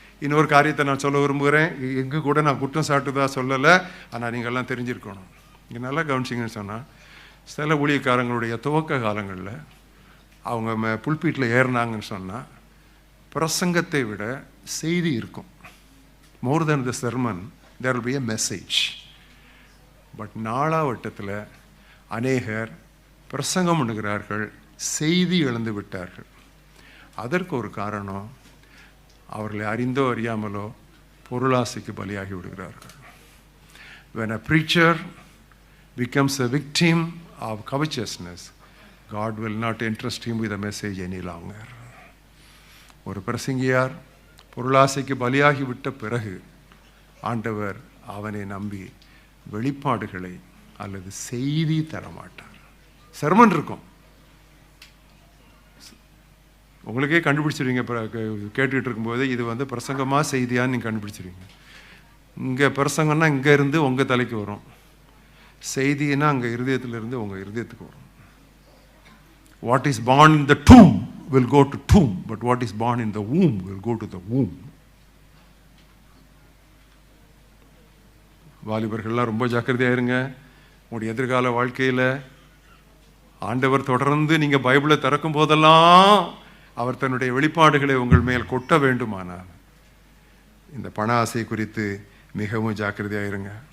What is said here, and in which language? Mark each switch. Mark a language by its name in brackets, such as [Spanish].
[Tamil] இன்னொரு காரியத்தை நான் சொல்ல விரும்புகிறேன். எங்கே கூட நான் குற்றம் சாட்டுதா சொல்லலை, ஆனால் நீங்கள்லாம் தெரிஞ்சிருக்கணும். இங்கே நல்லா கவனிச்சிங்கன்னு சொன்னால், சில ஊழியக்காரங்களுடைய துவக்க காலங்களில் அவங்க புல்பீட்டில் ஏறினாங்கன்னு சொன்னால் பிரசங்கத்தை விட செய்தி இருக்கும். [English] More than the sermon there will be a message. [Tamil] But நாளாவட்டத்தில் அநேகர் பிரசங்கம் பண்ணுகிறார்கள், செய்தி இழந்து விட்டார்கள். அதற்கு ஒரு காரணம், அவர்களை அறிந்தோ அறியாமலோ பொருளாசைக்கு பலியாகி விடுகிறார்கள். [English] when a preacher becomes a victim of covetousness, God will not entrust him with a message any longer. [Tamil] ஒரு பிரசங்கியார் பொருளாசைக்கு பலியாகி விட்ட பிறகு ஆண்டவர் அவனை நம்பி வெளிப்பாடுகளை அல்லது செய்தி தரமாட்டார். செர்மன் இருக்கும், உங்களுக்கே கண்டுபிடிச்சிருவீங்க. கேட்டுக்கிட்டு இருக்கும்போது இது பிரசங்கமாக செய்தியான்னு நீங்கள் கண்டுபிடிச்சிருவீங்க. இங்கே பிரசங்கம்னா இங்கே இருந்து உங்கள் தலைக்கு வரும், செய்தின்னா அங்கே இருதயத்திலிருந்து உங்கள் இருதயத்துக்கு வரும். [English] What is born in the tomb will go to tomb, but what is born in the womb will go to the womb. [Tamil] வாலிபர்கள்லாம் ரொம்ப ஜாக்கிரதையாக இருங்க. உங்களுடைய எதிர்கால வாழ்க்கையில் ஆண்டவர் தொடர்ந்து நீங்கள் பைபிளை திறக்கும் போதெல்லாம் அவர் தன்னுடைய வெளிப்பாடுகளை உங்கள் மேல் கொட்ட வேண்டுமானால் இந்த பண ஆசை குறித்து மிகவும் ஜாக்கிரதையாக இருங்க.